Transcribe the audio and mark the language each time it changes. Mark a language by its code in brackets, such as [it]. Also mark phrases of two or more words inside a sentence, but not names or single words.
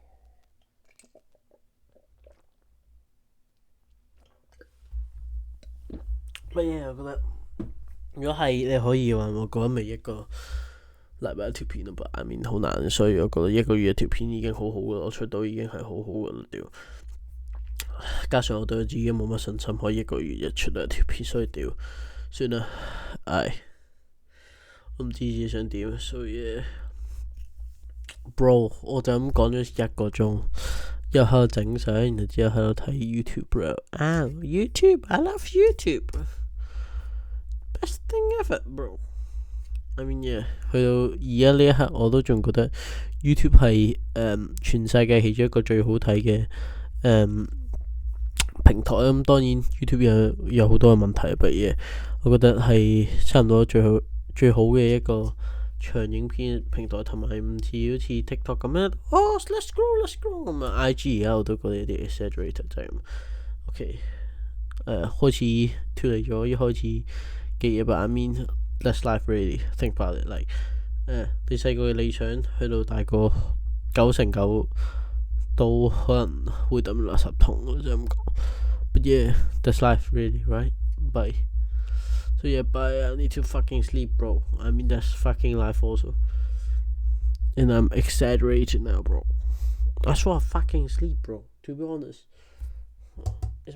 [yue] 乜嘢？我覺得如果係你可以嘅話，我覺得咪一個禮拜一條片咯吧。 [en] I mean [yue] 好難，所以我覺得一個月一條片已經好好噶啦，我出到已經係好好噶啦屌。加上我對自己冇乜信心，可以一個月一出兩條片，所以屌算啦。我唔知自己想點，所以 bro 我就咁講咗1個鐘。又喺度整相，然後之後喺度睇 YouTube bro。YouTube [en] I love YouTube best thing ever bro。 I mean yeah， [yue] 去到而家呢一刻我都仲覺得 YouTube 係全世界其中一個最好睇嘅平台。咁當然 YouTube 有好多嘅問題，不過我覺得係差唔多最好嘅一個長影片平台，同埋唔似好似 TikTok 咁樣 [en] let's grow [yue] 咁啊。IG 而家我都覺得有啲 exaggerated 就係咁。OK 開始脫離咗一開始嘅嘢 ， [en] but I mean that's life really. Think about it, like [yue] 你細個嘅理想去到大個9成9都可能會抌垃圾桶咯，就咁講。 [en] But yeah, that's life really, right? Bye. So yeah, bye. I need to fucking sleep, bro. I mean that's fucking life also. And I'm exaggerating now, bro. I just want to fucking sleep, bro. To be honest. Is my AirPods charged yet?